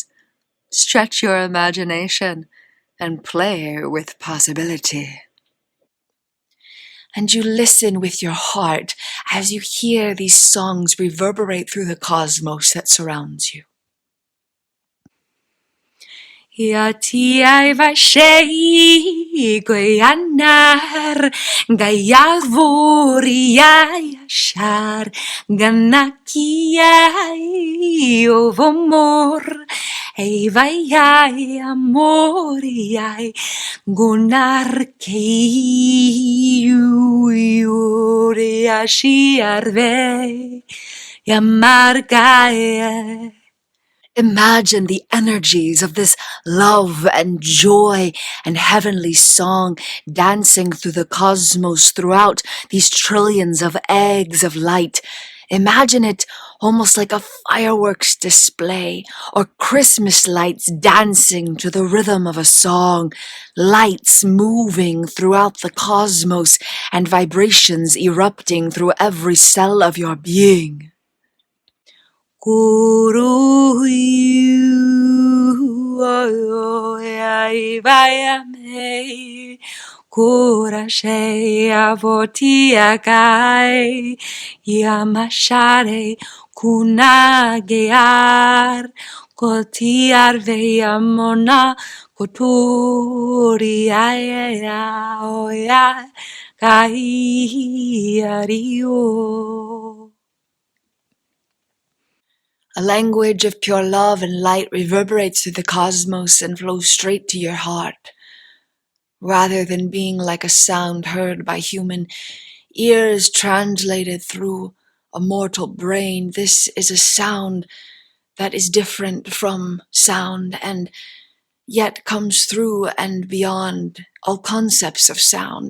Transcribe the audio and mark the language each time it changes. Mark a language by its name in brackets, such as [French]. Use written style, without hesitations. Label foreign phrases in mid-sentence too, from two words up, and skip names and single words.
[English] Stretch your imagination and play with possibility. And you listen with your heart as you hear these songs reverberate through the cosmos that surrounds you. Yati ai vashei goyanar gayavori ai ashar ganaki ai ovomor ei vai ai amori ai gunar kei yuri ashi arve yamargae. Imagine the energies of this love and joy and heavenly song dancing through the cosmos throughout these trillions of eggs of light. Imagine it almost like a fireworks display or Christmas lights dancing to the rhythm of a song, lights moving throughout the cosmos and vibrations erupting through every cell of your being. Guru ai vai me kurashe avoti agai yamashare kunagear kotiar veyamona koturi aya oya kai ario. A language of pure love and light reverberates through the cosmos and flows straight to your heart. Rather than being like a sound heard by human ears translated through a mortal brain, this is a sound that is different from sound, and yet comes through and beyond all concepts of sound.